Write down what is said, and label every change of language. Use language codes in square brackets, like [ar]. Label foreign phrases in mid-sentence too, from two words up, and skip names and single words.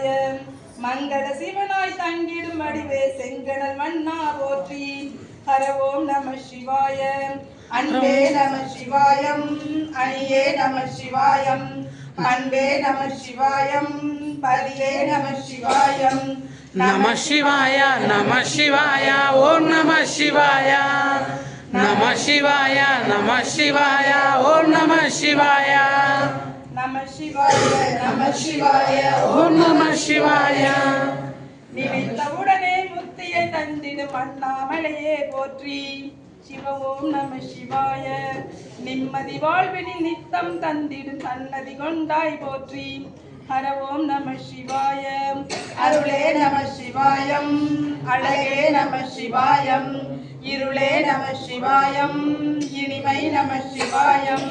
[ta] மங்கள சிவனாய் தங்கிடும் அடிவே செங்கடல் மன்னா போற்றி ஹர ஓம் நம சிவாய. அன்பே நம சிவாயம், அணியே நம சிவாயம், அன்பே நம சிவாயம், பதியே நம சிவாயம். [sa] नमः शिवाय, नमः शिवाय, ओम् नमः शिवाय. नमः शिवाय, नमः शिवाय, ओम् नमः शिवाय. नमः शिवाय, नमः शिवाय, ओम् नमः शिवाय. [ta] நினைத்தவுடனே முத்தியை தந்திடும் அண்ணாமலையே போற்றி சிவ ஓம் நம சிவாய. நிம்மதி வாழ்வினில் நித்தம் தந்திடும் சன்னதி கொண்டாய் போற்றி ஹர ஓம் நம சிவாய. அருளே நம சிவாயம், அழகே நம சிவாயம், இருளே நம சிவாயம், இனிமை நம சிவாயம்.